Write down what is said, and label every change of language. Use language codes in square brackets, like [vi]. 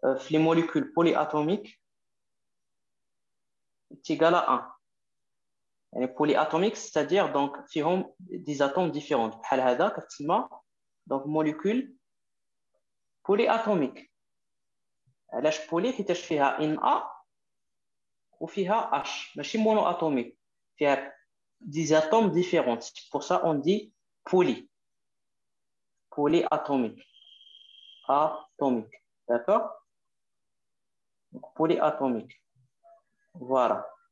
[fr] Les molécules polyatomiques est égal à 1. Les polyatomiques, c'est-à-dire donc [ar] فيهم [fr] des atomes différents. [ar] بحال هذا كتسمى [fr] donc molécules polyatomiques. [ar] علاش بولي حيتاش فيها Na وفيها H ماشي monoatomique. فيها [fr] des atomes différents. Pour ça on dit polyatomique. Atomique. D'accord? Polyatomique. Voilà.